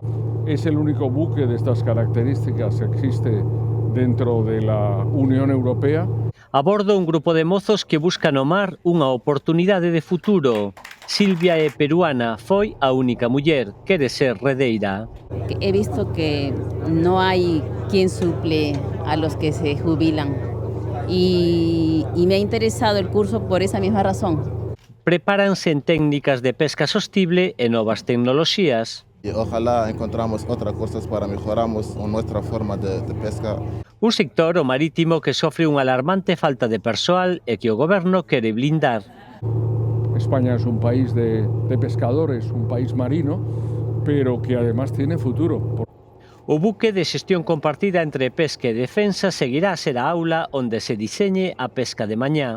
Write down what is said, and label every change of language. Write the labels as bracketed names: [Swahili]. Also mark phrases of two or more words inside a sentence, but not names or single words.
[Spanish] Es el único buque de estas características que existe dentro de la Unión Europea. [Galician] A bordo un grupo de mozos que buscan no mar unha oportunidade de futuro. Silvia é peruana, foi a única muller, quere ser redeira. [Spanish] He visto que no hay quien suple a los que se jubilan y me ha interesado el curso por esa misma razón. [Galician] Prepáranse en técnicas de pesca sostible e novas tecnoloxías. [Spanish] Ojalá encontramos otras cosas para mejoramos nuestra forma de pesca. [Galician] Un sector, o marítimo, que sofre unha alarmante falta de persoal e que o goberno quere blindar. [Spanish] España es un país de pescadores, un país marino, pero que además tiene futuro. [Galician] O buque de xestión compartida entre pesca e defensa seguirá a ser a aula onde se diseñe a pesca de mañá.